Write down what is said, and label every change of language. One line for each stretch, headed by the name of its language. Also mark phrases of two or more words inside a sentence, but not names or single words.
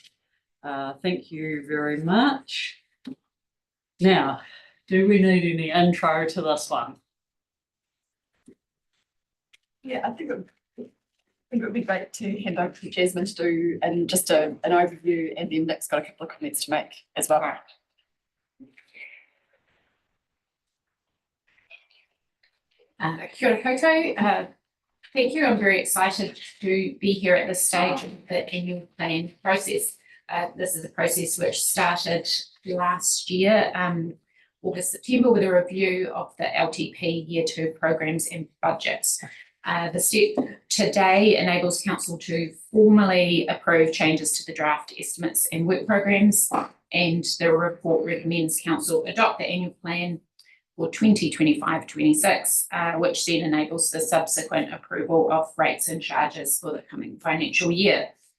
English: Thank you very much. Now, do we need any intro to this one? Yeah, I think it would be great to hand over to Jasmine to do just an overview, and then Nick's got a couple of comments to make as well.
Māori: Kia ora koutou.
English: Thank you. I'm very excited to be here at this stage of the annual plan process. This is a process which started last year, August, September, with a review of the LTP Year 2 programs and budgets. The step today enables Council to formally approve changes to the draft estimates and work programs, and the report recommends Council adopt the annual plan for 2025-26, which then enables the subsequent approval of rates and charges for the coming financial year.